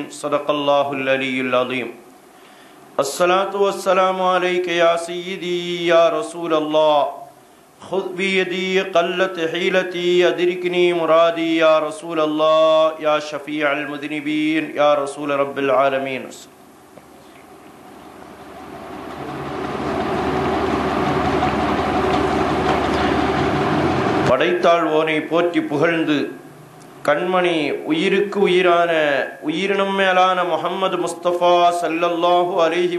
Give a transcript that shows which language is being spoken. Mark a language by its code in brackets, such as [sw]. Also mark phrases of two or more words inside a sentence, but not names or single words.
[ar] صدق الله العلي العظيم. الصلاة والسلام عليك يا سيدي يا رسول الله، خذ بيدي قلت حيلتي أدركني مرادي يا رسول الله، يا شفيع المذنبين يا رسول رب العالمين. [ta] படைத்தாழ்வோனை போற்றி புகழ்ந்து கண்மணி உயிருக்கு உயிரான உயிரினும் மேலான முஹம்மது முஸ்தபா [ar] صلى الله عليه